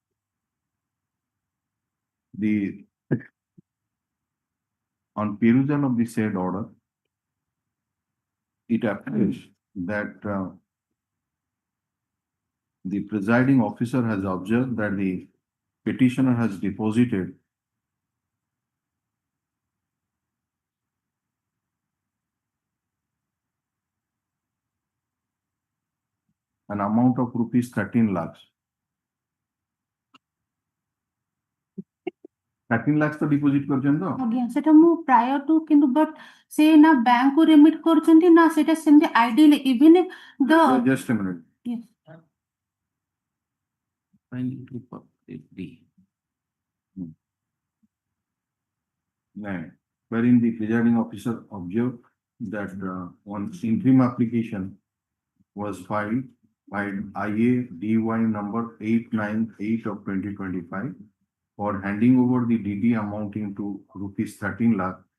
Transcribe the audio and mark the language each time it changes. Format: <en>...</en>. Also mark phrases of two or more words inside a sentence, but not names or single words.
<en>On perusal of the said order, it appears that the presiding officer has observed that the petitioner has deposited an amount of rupees 13 lakhs. 13 lakhs to deposit</en> <or>କରଛନ ତ ଆଜ୍ଞା ସେଟା ମୁଁ</or> <en>prior to</en> <or>କିନ୍ତୁ but ସେ ନା bank କୁ remit କରୁଛନ୍ତି ନା ସେଟା ସେମିତି</or> <en>ideally even if the just a minute. Yes. Wherein the presiding officer observed that one interim application was filed by IA DY number 898 of 2025 for handing over the DD amounting to rupees 13 lakh</en>